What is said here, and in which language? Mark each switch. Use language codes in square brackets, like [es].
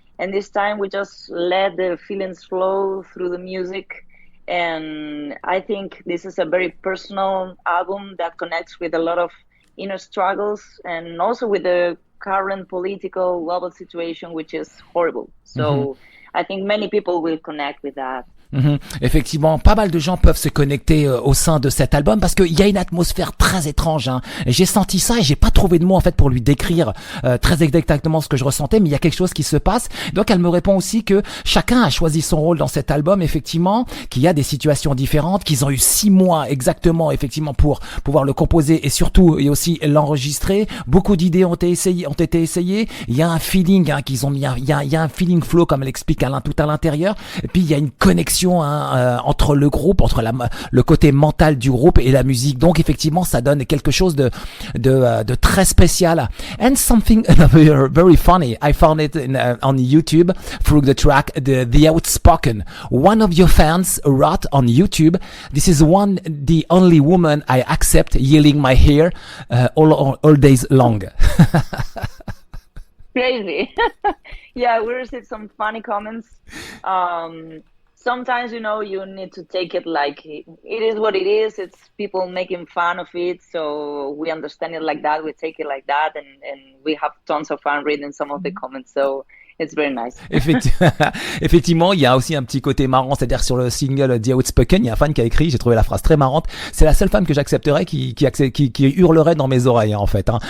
[en] And this time we just let the feelings flow through the music. And I think this is a very personal album that connects with a lot of inner struggles and also with the current political global situation, which is horrible. So I think many people will connect with that. [fr] Effectivement, pas mal de gens peuvent se connecter au sein de cet album parce qu'il y a une atmosphère très étrange. Et j'ai senti ça et j'ai pas trouvé de mots en fait pour lui décrire très exactement ce que je ressentais, mais il y a quelque chose qui se passe. Donc elle me répond aussi que chacun a choisi son rôle dans cet album, effectivement, qu'il y a des situations différentes, qu'ils ont eu 6 mois exactement, effectivement, pour pouvoir le composer et surtout et aussi l'enregistrer. Beaucoup d'idées ont été essayées. Il y a un feeling qu'ils ont mis, il y a un feeling flow comme elle explique tout à l'intérieur. Et puis il y a une connexion entre le groupe, entre le côté mental du groupe et la musique. Donc effectivement, ça donne quelque chose de très spécial. [en] And something very funny, I found it on YouTube through the track The Outspoken. One of your fans wrote on YouTube, "This is the only woman I accept yelling my hair all days long." Crazy. Yeah, we received some funny comments. Sometimes, you need to take it like it is what it is. It's people making fun of it. So we understand it like that. We take it like that. And we have tons of fun reading some of the comments. So it's very nice. [fr] Effectivement, il y a aussi un petit côté marrant, c'est-à-dire sur le single The Outspoken, il y a un fan qui a écrit, j'ai trouvé la phrase très marrante, c'est la seule femme que j'accepterais qui hurlerait dans mes oreilles, hein, en fait. Hein.